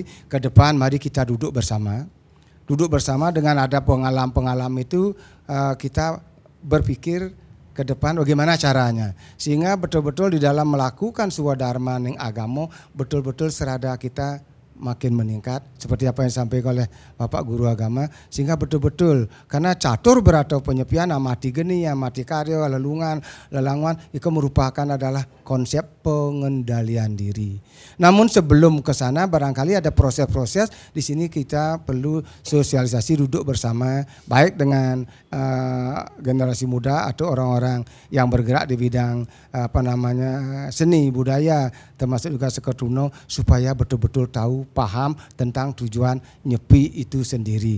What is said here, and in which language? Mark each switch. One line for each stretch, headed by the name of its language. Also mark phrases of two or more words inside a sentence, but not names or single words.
Indonesian: Ke depan mari kita duduk bersama. Duduk bersama dengan ada pengalaman itu kita berpikir ke depan bagaimana caranya. Sehingga betul-betul di dalam melakukan
Balinese: swadharma ning agama
Indonesian: betul-betul serada kita makin meningkat seperti apa yang disampaikan oleh Bapak Guru Agama, sehingga betul-betul karena catur atau penyepian, amati geni, amati karya, lelungan, lelanguan itu merupakan adalah konsep pengendalian diri. Namun sebelum ke sana barangkali ada proses-proses di sini kita perlu sosialisasi, duduk bersama baik dengan generasi muda atau orang-orang yang bergerak di bidang seni budaya termasuk juga Sekertuno supaya betul-betul tahu, paham tentang tujuan Nyepi itu sendiri.